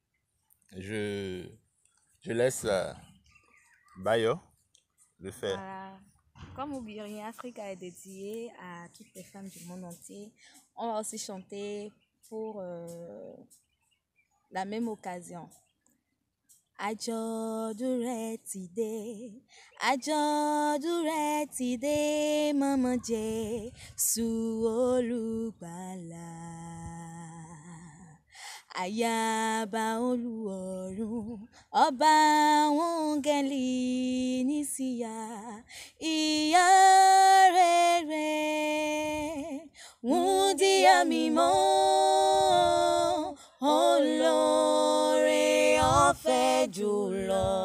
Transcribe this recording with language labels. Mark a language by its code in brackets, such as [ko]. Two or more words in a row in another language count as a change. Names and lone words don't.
[fr] Je laisse Bayo le faire. Voilà. Comme Obiri Africa est dédié à toutes les femmes du monde entier, on va aussi chanter pour la même occasion. [yo] Àjọ̀dún ti dé, àjọ̀dún ti dé, mama Jésù olùgbàlà. Àyàbá olúọ̀run, ọba àwọn áńgẹ́lì nísìyà, ìyá rere, wúndíá mímọ́, olóore ọ̀fẹ́ jùlọ.